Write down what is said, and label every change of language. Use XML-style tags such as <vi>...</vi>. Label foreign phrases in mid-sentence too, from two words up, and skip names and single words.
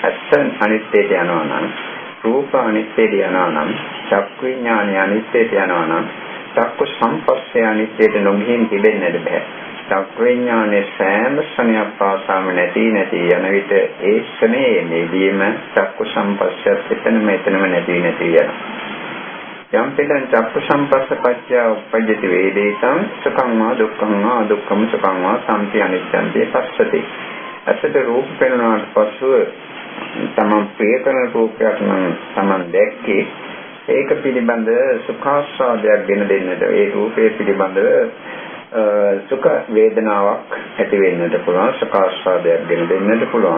<si>ඇස අනිත්‍යයට යනවා නම් රූප අනිත්‍යයට යනවා නම් චක්කු විඥානය අනිත්‍යයට යනවා නම් චක්කු සම්පස්සේ අනිත්‍යයට නොගිහින් තිබෙන්නට බෑ. චක්කු විඥානයේ සෑම ස්වභාවයක් පාසාම නැති යන විට ඒ ස්වභාවයේ නිදීම චක්කු සම්පස්සයත් එතනම නැති යනවා.</si> <pi>යම් පෙළෙන් චක්කු සම්පස්ස පත්‍ය උපජ්ජති වේදේතං සුඛං වා දුක්ඛං වා දුක්ඛම සුඛං වා සම්පි අනිච්ඡන්තේ පස්සති.</pi> <si>ඇසට රූප පෙනුනාට පසුව තමන් ප්‍රිය කරන රූපයක් නම් තමන් දැක්කේ ඒක පිළිබඳ සුඛාස්වාදයක් ගෙන දෙන්නට ඒ රූපයේ පිළිබඳ සුඛ වේදනාවක් ඇති වෙන්නට පුළුවන්. සුඛාස්වාදයක් ගෙන දෙන්නට පුළුවන්.</si>